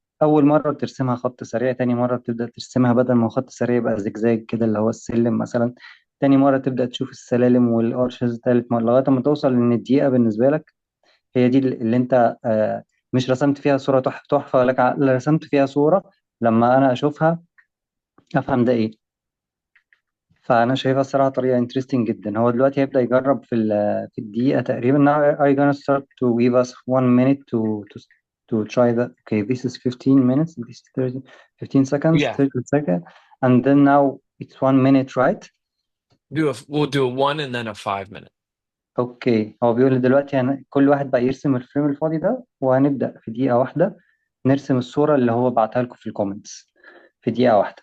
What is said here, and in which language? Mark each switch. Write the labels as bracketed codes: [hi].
[ar] أول مرة بترسمها خط سريع، تاني مرة بتبدأ ترسمها بدل ما هو خط سريع يبقى زجزاج كده اللي هو السلم مثلا، تاني مرة تبدأ تشوف السلالم والأرشز، تالت مرة لغاية ما توصل إن الدقيقة بالنسبة لك هي دي اللي أنت مش رسمت فيها صورة تحفة، لا رسمت فيها صورة لما أنا أشوفها أفهم ده إيه. فأنا شايفها الصراحة طريقة انترستنج جدا. هو دلوقتي هيبدأ يجرب في الدقيقة تقريبا. [en] Now are you gonna start to give us 1 minute to try that? Okay, this is 15 minutes, this is 30, 15 seconds, Yeah, 30 seconds, and then now it's 1 minute, right? we'll do a 1 and then a 5 minute. [ar] اوكي، هو بيقول لي دلوقتي كل واحد بقى يرسم الفريم الفاضي ده، وهنبدأ في دقيقة واحدة نرسم الصورة اللي هو بعتها لكم في الكومنتس في دقيقة واحدة.